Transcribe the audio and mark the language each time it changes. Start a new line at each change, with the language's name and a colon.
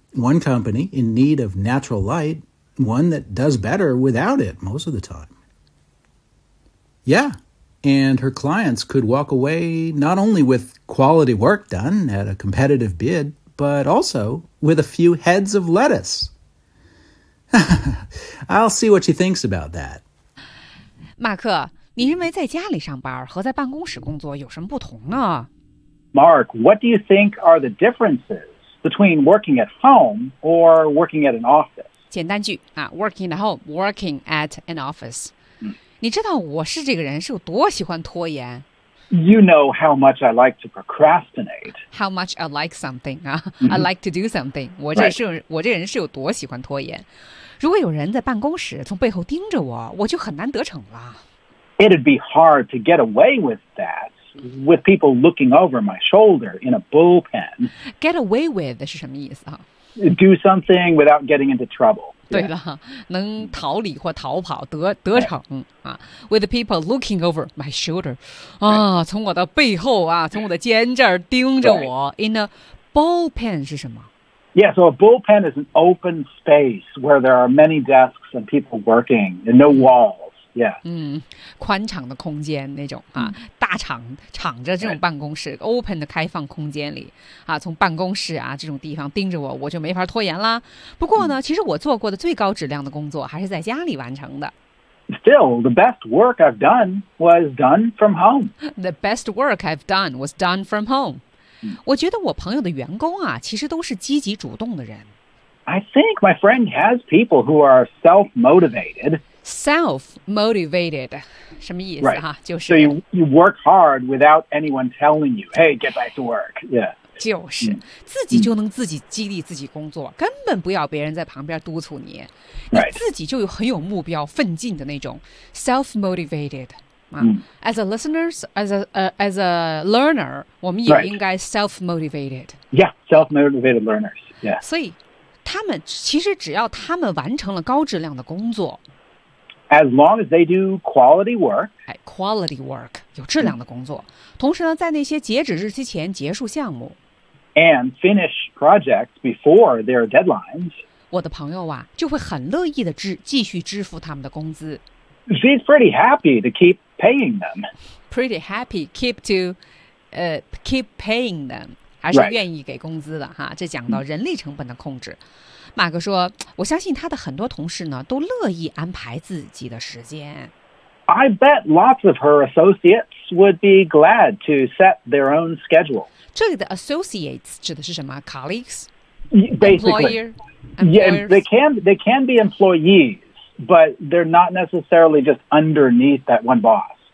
English: One company in need of natural light, one that does better without it most of the time. Yeah, and her clients could walk away not only with quality work done at a competitive bid, but also with a few heads of lettuce. I'll see what she thinks about that.
Chinese: Mark,你认为在家里上班和在办公室工作有什么不同呢
English: ？Mark, what do you think are the differences between working at home or working at an office?
Chinese: 简单句啊 ，
English: working at home, working at an office.、
Chinese: 嗯、你知道我是这个人是有多喜欢拖延
English: ？You know how much I like to procrastinate. How much I like something 啊、mm-hmm. ？I like to do something.
Chinese: 我这是、
English: right.
Chinese: 我这人是有多喜欢拖延？如果有人在办公室从背后盯着我，我就很难得逞了。
English: It'd be hard to get away with that, with people looking over my shoulder in a bullpen. Get away with
Chinese: 是什么意思啊
English: ？Do something without getting into trouble.
Chinese: 对了， yeah. 能逃离或逃跑，得逞、right. 啊。
English: With people looking over my shoulder,
Chinese: 啊、right. ，从我的背后啊，从我的肩这儿盯着我。Right.
English: In a bullpen
Chinese: 是什么
English: ？Yeah, so a bullpen is an open space where there are many desks and people working, and no walls. Yeah.
Chinese: 嗯，宽敞的空间那种啊，大敞敞着这种办公室、right. ，open 的开放空间里啊，从办公室啊这种地方盯着我，我就没法拖延啦。不过呢，其实我做过的最高质量的工作还是在家里完成的。
English: Still, the best work I've done was done from home. The best work I've done was done from home.
Chinese: 我觉得我朋友的员工啊，其实都是积极主动的人。
English: I think my friend has people who are self-motivated.
Chinese: Self-motivated, 什么意思、
English: right.
Chinese: 啊、就是
English: So you work hard without anyone telling you, hey, get back to work. Yeah,
Chinese: 就是、mm. 自己就能自己激励自己工作、mm. 根本不要别人在旁边督促你、
English: right.
Chinese: 你自己就有很有目标奋进的那种 Self-motivated、mm.
English: As a listener, as a learner,
Chinese: 我们也应该
English: self-motivated、 right. Yeah, self-motivated learners、yeah.
Chinese: 所以他们其实只要他们完成了高质量的工作
English: as long as they do quality work. Quality work,
Chinese: 有质量的工作。同时呢，在那些截止日期前结束项目。
English: And finish projects before their deadlines.
Chinese: 我的朋友啊，就会很乐意的继续支付他们的工资。
English: She's pretty happy to keep paying them. Pretty happy keep paying them.
Chinese: 还是愿意给工资的哈。这讲到人力成本的控制。马哥说，我相信他的很多同事呢，都乐意安排自己的时间。
English: I bet lots of her associates would be glad to set their own schedule.
Chinese: 这里的 associates 指的是什么 ？Colleagues?
English: Basically, they can be employees, but they're not necessarily just underneath that one boss.